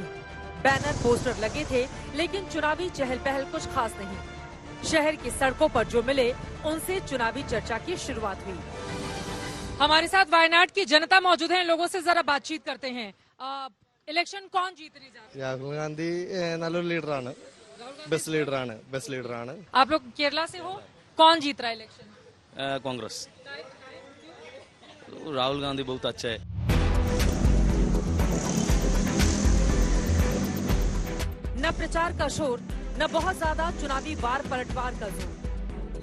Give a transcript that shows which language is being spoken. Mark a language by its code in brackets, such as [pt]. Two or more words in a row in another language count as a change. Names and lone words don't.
[hi] बैनर पोस्टर लगे थे, लेकिन चुनावी चहल पहल कुछ खास नहीं। शहर की सड़कों पर जो मिले, उनसे चुनावी चर्चा की शुरुआत हुई। हमारे साथ वायनाड की जनता मौजूद है, लोगों से जरा बातचीत करते हैं। इलेक्शन कौन जीतने जा रहा है? [ml] രാഹുൽ ഗാന്ധി നല്ലൊരു ലീഡറാണ്, ബെസ്റ്റ് ലീഡറാണ്. [hi] आप लोग केरला से हो, कौन जीत रहा है इलेक्शन? कांग्रेस। राहुल गांधी बहुत अच्छा है। न प्रचार का शोर, न बहुत ज्यादा चुनावी वार पलटवार का जोर।